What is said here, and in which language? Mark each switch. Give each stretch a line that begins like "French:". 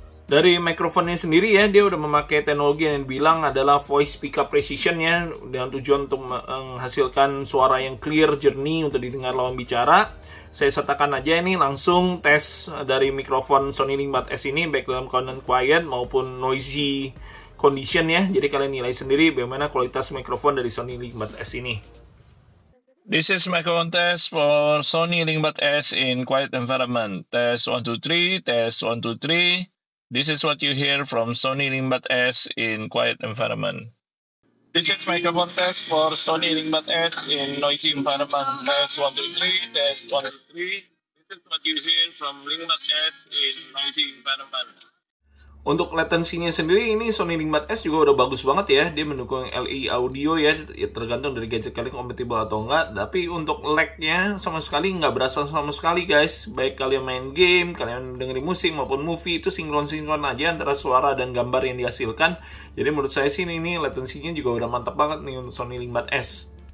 Indonesian: Dari microphone-nya sendiri ya, dia udah memakai teknologi yang dibilang adalah voice pickup precision ya, dengan tujuan untuk menghasilkan suara yang clear, jernih untuk didengar lawan bicara. Saya sertakan aja ini langsung tes dari mikrofon Sony Linkbat S ini, baik dalam keadaan quiet maupun noisy condition ya. Jadi kalian nilai sendiri bagaimana kualitas mikrofon dari Sony Linkbat S ini.
English: This is microphone test for Sony Linkbat S in quiet environment. Test 1 2 3, test 1 2 3. This is what you hear from Sony Linkbat S in quiet environment. This is microphone test for Sony Linkbat S in noisy environment. Test 1 2 3, test 1 2 3. This is what you hear from Linkbat S in noisy environment.
Indonesian: Untuk latensinya sendiri ini Sony Linkbat S juga udah bagus banget ya. Dia mendukung LE audio ya, tergantung dari gadget kalian kompatibel atau enggak. Tapi untuk lag-nya sama sekali nggak berasa sama sekali guys. Baik kalian main game, kalian dengerin musik maupun movie, itu sinkron-sinkron aja antara suara dan gambar yang dihasilkan. Jadi menurut saya sih ini latensinya juga udah mantap banget nih untuk Sony Linkbat S.